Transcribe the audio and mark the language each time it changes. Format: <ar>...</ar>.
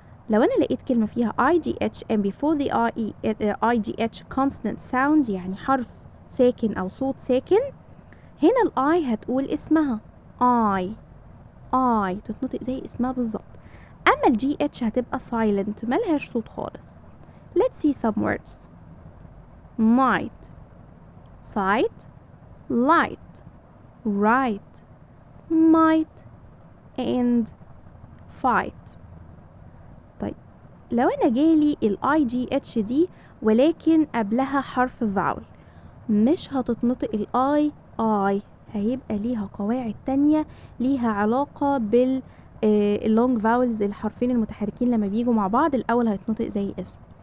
<ar>لو أنا لقيت كلمة فيها</ar> <en>IGH and before the IGH consonant sound</en> <ar>يعني حرف ساكن أو صوت ساكن، هنا ال I هتقول اسمها I تتنطق زي اسمها بالظبط. أما ال GH هتبقى silent ملهاش صوت خالص.</ar> <en>Let's see some words. night, sight, light, right, might, and fight.</en> <ar>طيب لو أنا جالي ال IGH دي ولكن قبلها حرف vowel، مش هتتنطق ال I، هيبقى ليها قواعد تانية ليها علاقة بال اللونج فاولز، الحرفين المتحركين لما بيجوا مع بعض الأول هيتنطق زي اسم.</ar>